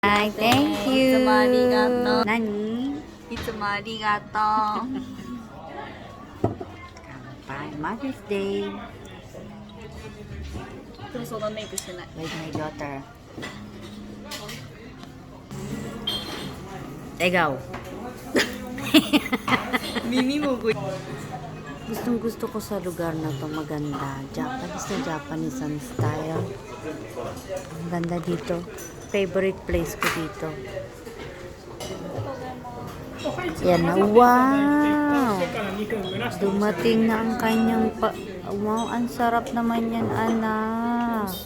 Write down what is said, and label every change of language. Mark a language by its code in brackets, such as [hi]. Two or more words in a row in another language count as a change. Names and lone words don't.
[en] Hi, thank you. [ja] いつもありがとう。何？いつもありがとう。 [en] 乾杯 Mother's Day [ja] でもそんなメイクしてない。 [en] with my daughter. [tl] Ikaw. [ja] 耳もぐい。 [tl] Gustong gusto ko sa lugar na to, maganda. Japanese ang style. Ang ganda dito. [en] Favorite place [tl] ko dito. Yan na. Wow! Dumating na ang kanyang wow, ang sarap naman yan, anak.